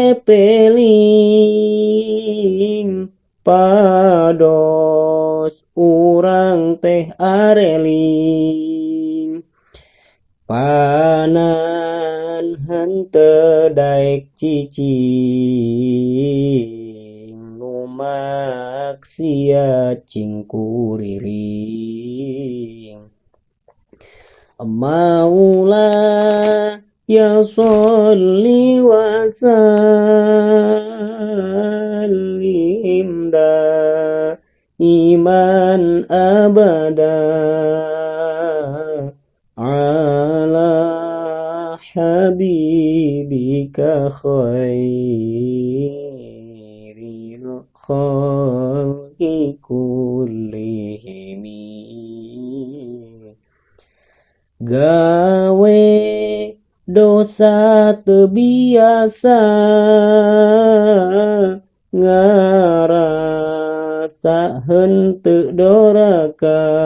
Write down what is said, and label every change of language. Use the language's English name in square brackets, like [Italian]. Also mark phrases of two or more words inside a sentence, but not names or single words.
[Sundanese] pepeling pados urang teh areling panan henteu daek cicing nu maksiat cing kuriling [Arabic] مولاي صل و سلم دائما أبدا على حبيبك خير الخلق كلهم [Sundanese] gawe dosa teu biasa ngarasaheun teu doraka